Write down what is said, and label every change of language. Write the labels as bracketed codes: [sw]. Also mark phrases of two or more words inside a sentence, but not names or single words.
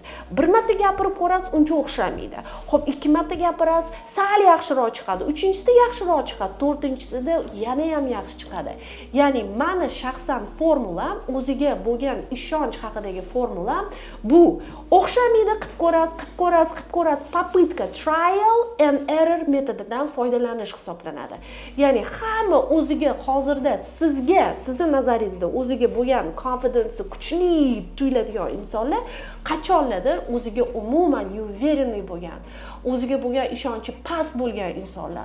[uz] Bir marta gapirib ko'rasiz, uncha o'xshamaydi. Xo'p, 2 marta gapirasiz, sal yaxshiroq chiqadi. 3-chisida yaxshiroq chiqadi, 4-chisida yana ham yaxshi chiqadi. Ya'ni meni shaxsan formulam, o'ziga bo'lgan ishonch haqidagi formulam bu. O'xshamaydi, qilib ko'rasiz, попытка, [en] trial and error [uz] metodidan foydalanish hisoblanadi. Ya'ni hamma o'ziga hozirda sizni nazaringizda o'ziga bo'lgan confidence kuchli tuyuladigan insonlar qachonlardir o'ziga umuman uverenniy bo'lgan, o'ziga bo'lgan ishonchi past bo'lgan insonlar.